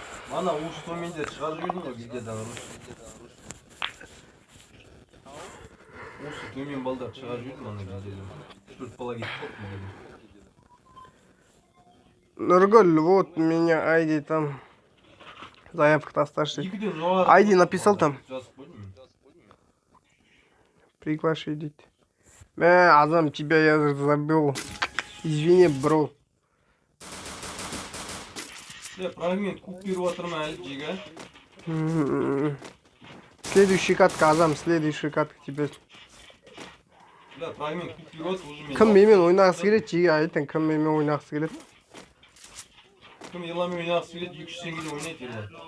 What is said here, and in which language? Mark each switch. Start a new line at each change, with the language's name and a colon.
Kazakh: Ана осы төменде шығарып жібердің ғой видеодан ұрыс. Осы төмен балдар шығарып жібердім ана видеодан. 4 бала кетіп қалды видеодан.
Russian: Нургуль, вот у меня Айди там.
Kazakh: Заявка тасташ дейді. Екіден жоғары.
Russian: Айди написал там.
Kazakh: Жазып қойдым мен.
Russian: Приглаши
Kazakh: дейді.
Russian: Азам, тебя я забыл. Извини, бро.
Kazakh: Фрагмент куп беріп жатырмын әлі жега.
Russian: Следующий катка, Азам, следующий катка тебе.
Kazakh: Фрагмент куп беріп жатыр
Russian: уже
Kazakh: мен. Кім менімен ойнағысы келеді, жеге айтың, кім менімен ойнағысы келеді. Кім Еламен ойнағысы келеді, 200 теңгеде ойнайды Елам.